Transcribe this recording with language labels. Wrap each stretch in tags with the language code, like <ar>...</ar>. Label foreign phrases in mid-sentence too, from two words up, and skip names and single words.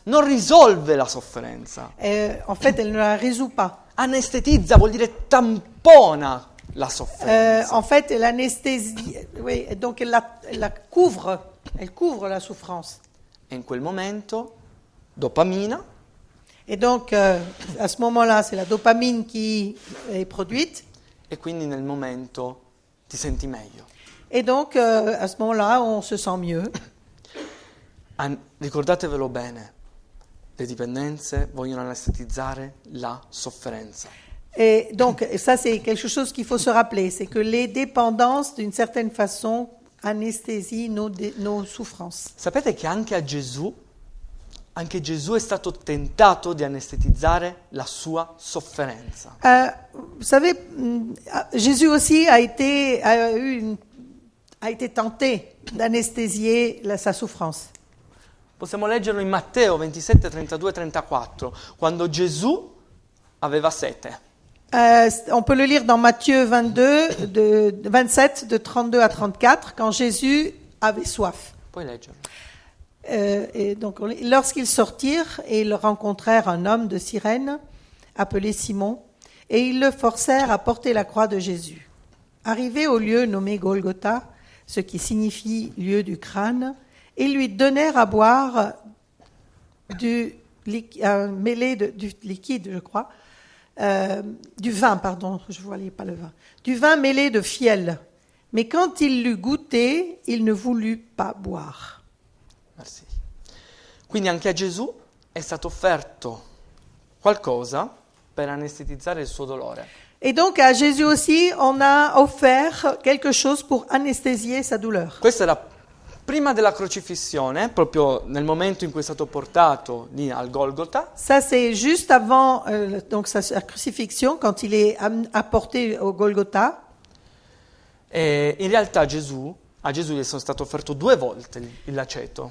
<it>Non risolve la sofferenza.</it> <fr>En fait, elle ne la résout pas.</fr> <it>Anestetizza vuol dire tampona la sofferenza.</it> <fr>En fait, l'anesthésie, oui, donc elle la couvre la souffrance.</fr> <it>E in quel momento, dopamina,</it> <fr>Et donc, à ce moment-là, c'est la dopamine qui est produite.</fr> <it>e quindi nel momento ti senti meglio.</it> <fr>Et donc, à ce moment-là, on se sent mieux.</fr> <it>Ricordatevelo bene, le dipendenze vogliono anestetizzare la sofferenza.</it> <fr>Et donc, ça, c'est quelque chose qu'il faut se rappeler. C'est que les dépendances, d'une certaine façon, anesthésient nos souffrances.</fr> <it>Sapete che anche Gesù è stato tentato di anestetizzare la sua sofferenza.</it> <fr>Vous savez, Jésus aussi a été tenté d'anesthésier sa souffrance.</fr> <it>Possiamo leggerlo in Matteo 27, 32 e 34, quando Gesù aveva sete.</it> <fr>On peut le lire dans Matthieu 22, 27, de 32 à 34, quand Jésus avait soif.</fr> <it>Puoi leggerlo.</it> <fr>Et donc, lorsqu'ils sortirent et ils rencontrèrent un homme de Cyrène, appelé Simon, et ils le forcèrent à porter la croix de Jésus. Arrivés au lieu nommé Golgotha, ce qui signifie lieu du crâne, ils lui donnèrent à boire un mêlé du liquide, je crois, du vin, pardon, je ne voyais pas le vin, du vin mêlé de fiel. Mais quand il l'eut goûté, il ne voulut pas boire. Merci.</fr> <it>Quindi anche a Gesù è stato offerto qualcosa per anestetizzare il suo dolore.</it> <fr>Et donc à Jésus aussi, on a offert quelque chose pour anesthésier sa douleur.</fr> <it>Questa era prima della crocifissione, proprio nel momento in cui è stato portato lì al Golgotha.</it> <fr>Ça c'est juste avant donc sa crucifixion, quand il est apporté au Golgotha.</fr> <it>E in realtà a Gesù gli è stato offerto 2 volte il laceto.</it>